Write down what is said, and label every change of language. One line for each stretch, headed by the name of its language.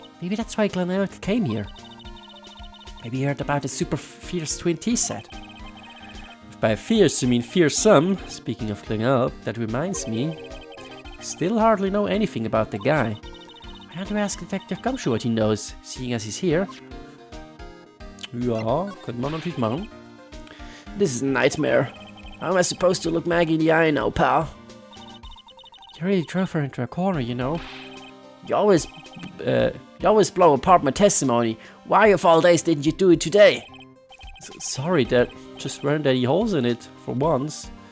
English: Maybe that's why Glenn Elk came here. Maybe he heard about the super fierce twin tea set. If by fierce you mean fearsome, speaking of Glenn Elk, that reminds me. Still hardly know anything about the guy. I had to ask Detective Gumshoe what he knows, seeing as he's here.
German: Ja, könnte man natürlich machen.
English: This is a nightmare. How am I supposed to look Maggie in the eye now, pal? You really drove her into a corner, you know. You always blow apart my testimony. Why of all days didn't you do it today? Sorry, there just weren't any holes in it, for once.